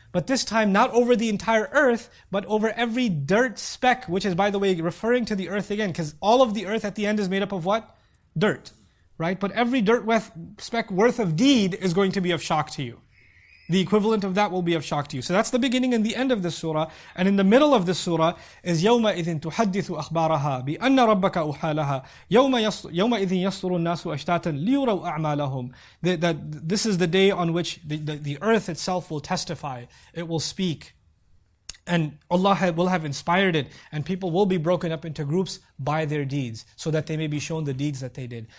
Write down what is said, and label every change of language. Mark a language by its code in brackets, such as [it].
[en] But this time not over the entire earth, but over every dirt speck, which is, by the way, referring to the earth again, because all of the earth at the end is made up of what? Dirt. Right? But every dirt speck worth of deed is going to be of shock to you. The equivalent of that will be of shock to you. So that's the beginning and the end of this surah. And in the middle of this surah is [ar] يَوْمَئِذٍ تُحَدِّثُ أَخْبَارَهَا بِأَنَّ رَبَّكَ أُحَالَهَا يَوْمَئِذٍ يَصْدُرُ النَّاسُ أَشْتَاتًا لِيُرَوْا أَعْمَالَهُم. [en] This is the day on which the earth itself will testify. It will speak. And Allah will have inspired it, and people will be broken up into groups by their deeds, so that they may be shown the deeds that they did.